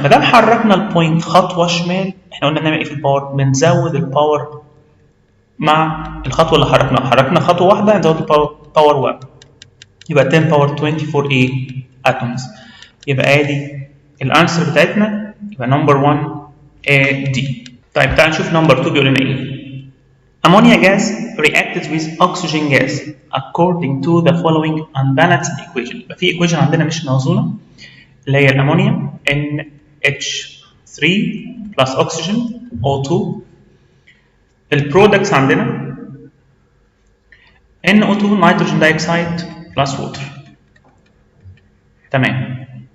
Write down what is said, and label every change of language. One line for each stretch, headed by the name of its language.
Arabic: ما دام حركنا البوينت خطوة شمال، احنا قلنا بنعمل ايه في الباور؟ بنزود الباور مع الخطوة اللي حركنا خطوة واحدة نزود الباور 1، يبقى 10 باور 24 ايه؟ اتومز. يبقى ادي الانسر بتاعتنا، يبقى نمبر 1 دي. طيب تعال نشوف نمبر 2 بيقول لنا ايه؟
English: Ammonia gas reacted with oxygen gas according to the following unbalanced equation.
Arabic: يبقى في equation عندنا مش موزونة اللي هي الامونيا NH3
English: plus oxygen
Arabic: O2. البرودكتس عندنا NO2 نيتروجين دايوكسيد بلس ووتر. تمام.